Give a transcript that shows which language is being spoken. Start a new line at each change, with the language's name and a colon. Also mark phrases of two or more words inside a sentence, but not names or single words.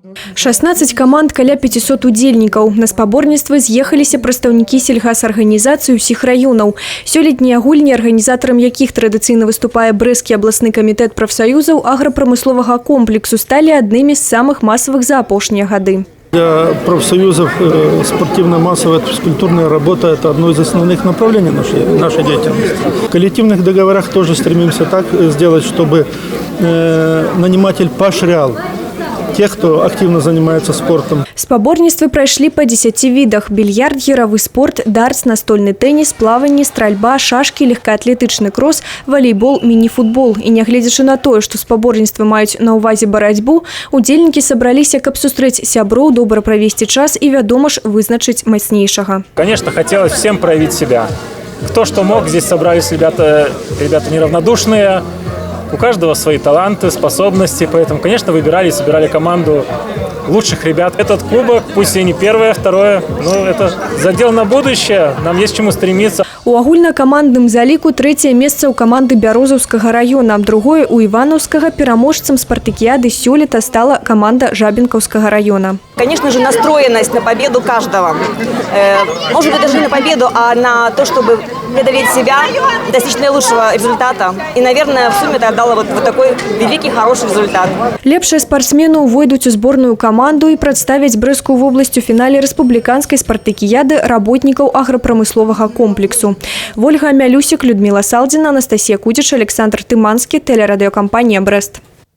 Belarusian: 16 команд, каля 500 удзельнікаў. На спаборніцтва з'ехаліся прадстаўнікі сельгасарганізацый усіх раёнаў. Сёлетнія гульні, арганізатарам якіх традыцыйна выступае Брэсцкі абласны камітэт прафсаюзаў аграпрамысловага комплексу, сталі аднымі з самых масавых за апошнія гады.
Russian: Для профсоюзов спортивно-массовая физкультурная работа – это одно из основных направлений нашей деятельности. В коллективных договорах тоже стремимся так сделать, чтобы наниматель поощрял тех, кто активно занимается спортом.
Belarusian: Спаборніцтвы прайшлі па 10 відах: більярд, гіравы спорт, дартс, настольны тэніс, плаванне, стральба, шашкі, легкаатлетычны крос, валейбол, міні-футбол. І нягледзячы на тое, што спаборніцтвы маюць на ўвазе барацьбу, удзельнікі сабраліся, каб сустрэць сяброў, добра правесці час і, вядома ж, вызначыць мацнейшага.
Russian: Конечно, хотелось всем проявить себя. Кто что мог, здесь собрались ребята неравнодушные. У каждого свои таланты, способности, поэтому, конечно, выбирали и собирали команду лучших ребят. Этот кубок, пусть и не первое, второе, но это задел на будущее, нам есть к чему стремиться.
Belarusian: У агульнакамандным заліку трэцяе месца ў каманды Бярозаўскага раёна, другое у Іванаўскага. Пераможцам спартакіяды сёлета стала команда Жабінкаўскага раёна.
Russian: Конечно же, настроенность на победу каждого. Может быть, даже не на победу, а на то, чтобы преодолеть себя, достичь наилучшего результата. И, наверное, в сумме это дало вот такой великий, хороший результат.
Belarusian: Лепшыя спортсмены увойдуць у зборную каманду і прадставяць Брэсцкую вобласць у фінале рэспубліканскай спартакіяды работнікаў аграпрамысловага комплексу. Ольга Мялюсік, Людмила Салдзіна, Анастасія Кудзіч, Александр Тыманскі, тэлерадыёкампанія «Брэст».